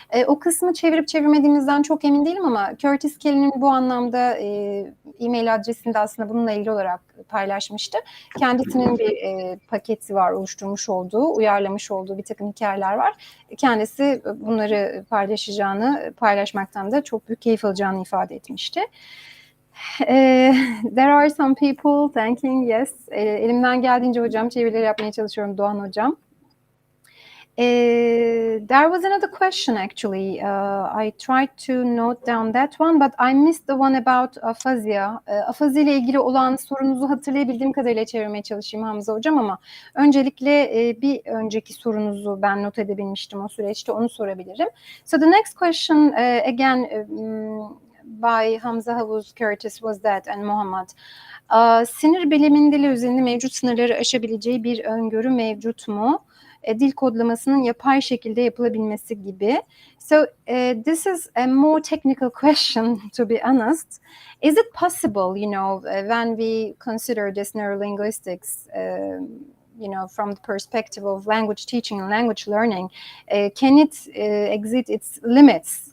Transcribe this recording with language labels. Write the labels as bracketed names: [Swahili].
[Turkish] O kısmı çevirip çevirmediğimizden çok emin değilim ama Curtis Kelly'nin bu anlamda e-mail adresini de aslında bununla ilgili olarak paylaşmıştı. Kendisinin bir paketi var, oluşturmuş olduğu, uyarlamış olduğu bir takım hikayeler var. Kendisi bunları paylaşmaktan da çok büyük keyif alacağını ifade etmişti. [English] There are some people thanking, yes. [Turkish] Elimden geldiğince hocam çevirileri yapmaya çalışıyorum, Doğan hocam. [English] There was another question actually. I tried to note down that one, but I missed the one about afazia. [Turkish] Afazi ile ilgili olan sorunuzu hatırlayabildiğim kadarıyla çevirmeye çalışayım Hamza hocam, ama öncelikle bir önceki sorunuzu ben not edebilmiştim o süreçte, onu sorabilirim. [English] So the next question again by Hamza Havuz Curtis was that, and Mohammad. [Turkish] Sinir biliminde dil üzerinde mevcut sınırları aşabileceği bir öngörü mevcut mu? Dil kodlamasının yapay şekilde yapılabilmesi gibi. [English] So this is a more technical question, to be honest. Is it possible, when we consider this neurolinguistics, from the perspective of language teaching and language learning, can it exceed its limits?